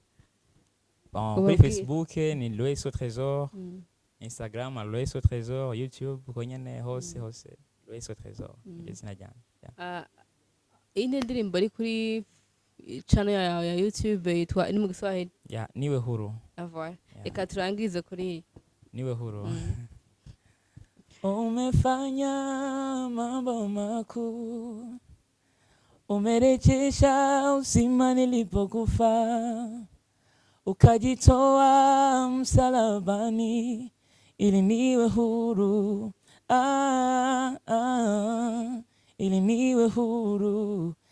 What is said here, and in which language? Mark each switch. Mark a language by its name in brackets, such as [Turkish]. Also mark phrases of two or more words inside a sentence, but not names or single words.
[Rundi] kuri Facebook ni Lois au Trésor Instagram Lois au Trésor YouTube konyene hose Lois au Trésor izina ryanje ine ndirimbo ari kuri channel ya YouTube yitwa ni mu Kiswahili [Swahili] ya niwe huru [Rundi] avoir reka turangize kuri [Swahili] niwe huru umefanya mambo makuu umerejesha uzima nilipokufa ukajitoa msalabani ili niwe huru ili niwe huru